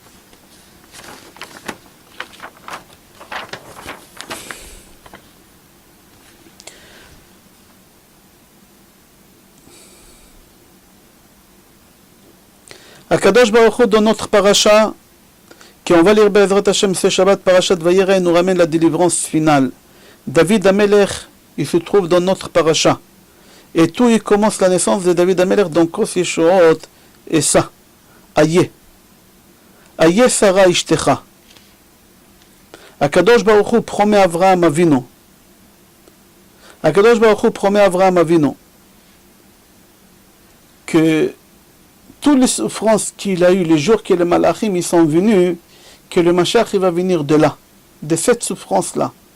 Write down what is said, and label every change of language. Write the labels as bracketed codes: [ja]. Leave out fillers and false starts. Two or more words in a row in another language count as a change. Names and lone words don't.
[he] הקדוש ברוך הוא, [fr] dans notre paracha, qu'on va lire [he] בעזרת השם [fr] ce Shabbat, [he] פרשת וירא, [fr] nous ramène la délivrance finale. [he] דוד המלך, [fr] il se trouve dans notre paracha. Et tout, il commence la naissance de [he] דוד המלך [fr] dans [he] כוס ישועות אשא. איה איה שרה אשתך. הקדוש ברוך הוא [fr] promet à Avraham Avinu. [he] הקדוש ברוך הוא [fr] promet à Avraham Avinu que toutes les souffrances qu'il a eues, les jours que les Malachim ils sont venus, que le Mashiach il va venir de là, de cette souffrance-là.